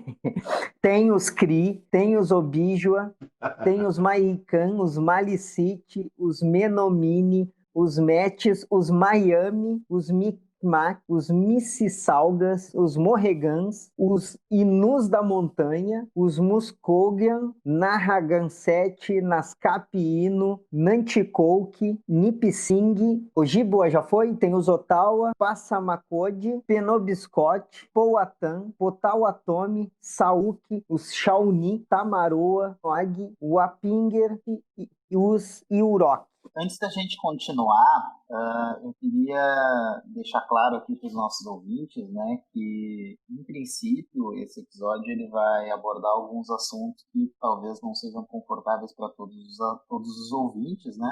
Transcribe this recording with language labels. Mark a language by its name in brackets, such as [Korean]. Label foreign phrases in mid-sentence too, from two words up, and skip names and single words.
[Portuguese] Tem os Kree, tem os Obijua, tem os Mahican, os Malicite, os Menomini, os Metis, os Miami, os Micmac, os Mississaugas, os Morregans, os Inus da Montanha, os Muskogean, Narragansett, Nascapiino, Nanticoke, Nipissing, Ojibwa já foi? Tem os Ottawa, Passamaquoddy, Penobscot, Powhatan, Potawatomi, Sauk, os Shawnee, Tamaroa, Noag, Wapinger e os Yurok. Antes da gente continuar, eu queria deixar claro aqui para os nossos ouvintes, né, que, em princípio, esse episódio ele vai abordar alguns assuntos que talvez não sejam confortáveis para todos os ouvintes, né?